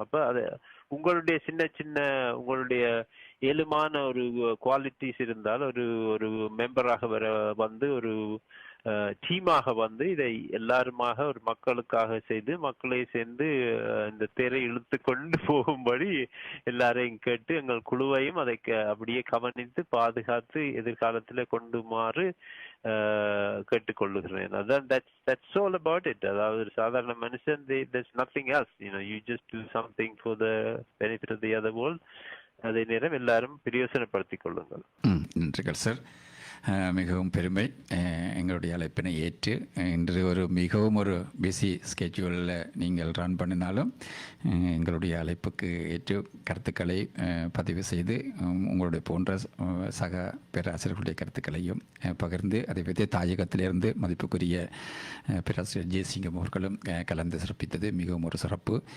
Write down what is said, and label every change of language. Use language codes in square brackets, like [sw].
[ta] அப்ப அது உங்களுடைய சின்ன உங்களுடைய ஏழுமான ஒரு குவாலிட்டிஸ் இருந்தால் ஒரு மெம்பராக வந்து ஒரு டீமாக வந்து இதை எல்லாருமாக ஒரு மக்களுக்காக செய்து மக்களை சேர்ந்து இந்த தேரை இழுத்து கொண்டு போகும்படி எல்லாரையும் கேட்டு எங்கள் குழுவையும் அதை அப்படியே கவனித்து பாதுகாத்து எதிர்காலத்தில் கொண்டுமாறு கேட்டுக்கொள்ளுகிறேன். அதான் [en] that's all about it. [ta] அதாவது ஒரு சாதாரண மனுஷன், [en] there's nothing else, you just do something for the benefit of the other world. [ta] அதே நேரம் எல்லாரும் பிரயோசனப்படுத்திக் கொள்ளுங்கள். நன்றிகள் சார். மிகவும் பெருமை. எங்களுடைய அழைப்பினை ஏற்று இன்று மிகவும் ஒரு பிஸி ஸ்கெட்யூலில் நீங்கள் ரன் பண்ணினாலும் எங்களுடைய அழைப்புக்கு ஏற்று கருத்துக்களை பதிவு செய்து உங்களுடைய போன்ற சக பேராசிரியர்களுடைய கருத்துக்களையும் பகிர்ந்து அதை பற்றி தாயகத்திலிருந்து மதிப்புக்குரிய பேராசிரியர் ஜெயசிங்கம் அவர்களும் கலந்து சிறப்பித்தது மிகவும் ஒரு சிறப்பு.